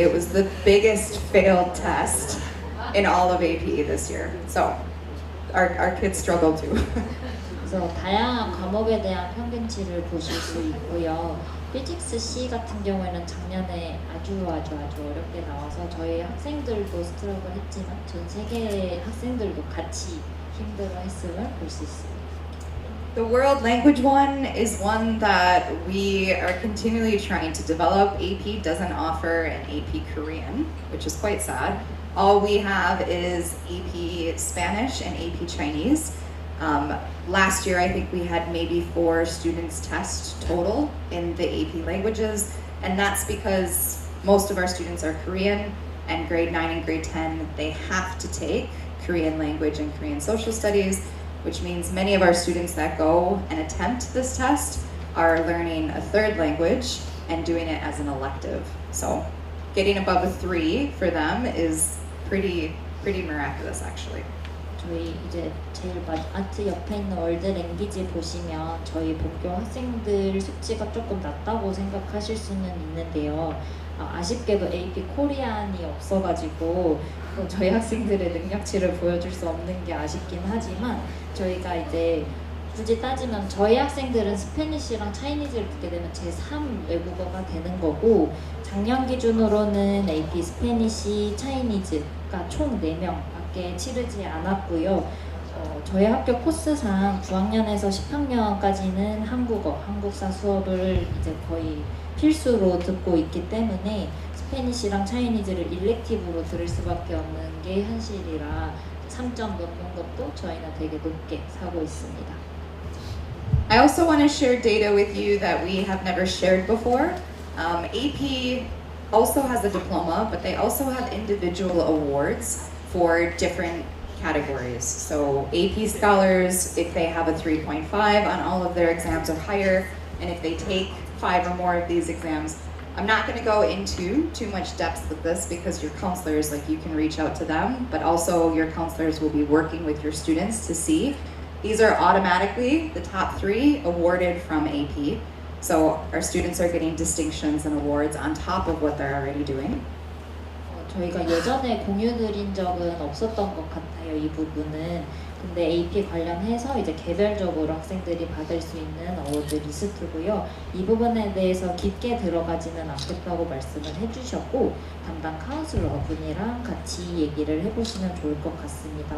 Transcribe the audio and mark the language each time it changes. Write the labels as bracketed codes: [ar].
[en] It was the biggest failed test in all of AP this year. So our kids struggle too. [ko] 그래서 다양한 과목에 대한 평균치를 보실 수 있고요. 피직스 C 같은 경우에는 작년에 아주 어렵게 나와서 저희 학생들도 스트러글 했지만 전 세계 학생들도 같이 힘들어했음을 볼 수 있습니다. [en] The world language one is one that we are continually trying to develop. AP doesn't offer an AP Korean, which is quite sad. All we have is AP Spanish and AP Chinese. Last year, I think we had maybe 4 students test total in the AP languages, and that's because most of our students are Korean, and grade 9 and grade 10, they have to take Korean language and Korean social studies, which means many of our students that go and attempt this test are learning a 3rd language and doing it as an elective. So getting above a 3 for them is pretty miraculous, actually. [ko] 저희 이제 제일 아트 옆에 있는 월드 랭귀지 보시면 저희 본교 학생들 수치가 조금 낮다고 생각하실 수는 있는데요. 아쉽게도 AP 코리안이 없어가지고 저희 학생들의 능력치를 보여줄 수 없는 게 아쉽긴 하지만 저희가 이제 굳이 따지면 저희 학생들은 스페니쉬랑 차이니즈를 듣게 되면 제3 외국어가 되는 거고 작년 기준으로는 AP 스페니쉬, 차이니즈가 총 4명밖에 치르지 않았고요. 저희 학교 코스상 9학년에서 10학년까지는 한국어, 한국사 수업을 이제 거의 필수로 듣고 있기 때문에 스페니쉬랑 차이니즈를 일렉티브로 들을 수밖에 없는 게 현실이라 3점 넘는 것도 저희는 되게 높게 사고 있습니다. [en] I also want to share data with you that we have never shared before. AP also has a diploma, but they also have individual awards for different categories. So AP scholars, if they have a 3.5 on all of their exams or higher, and if they take 5 or more of these exams, I'm not going to go into too much depth with this because your counselors, like you can reach out to them, but also your counselors will be working with your students to see. These are automatically the top 3 awarded from AP. So our students are getting distinctions and awards on top of what they're already doing. [ko] 저희가 예전에 공유드린 적은 없었던 것 같아요, 이 부분은. 근데 AP 관련해서 이제 개별적으로 학생들이 받을 수 있는 어워드 리스트고요. 이 부분에 대해서 깊게 들어가지는 않겠다고 말씀을 해주셨고 담당 카운슬러 분이랑 같이 얘기를 해보시면 좋을 것 같습니다.